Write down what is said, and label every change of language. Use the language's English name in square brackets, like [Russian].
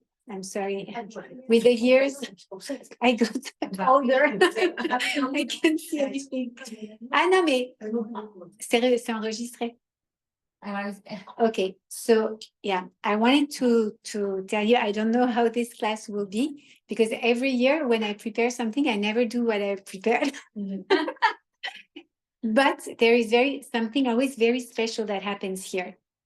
[English] I'm sorry. With the years, I got older. I can't see anything. [French] Ah non, mais c'est enregistré. [English] Okay, so yeah, I wanted to tell you, I don't know how this class will be, because every year when I prepare something, I never do what I prepared. But there is something always very special that happens here.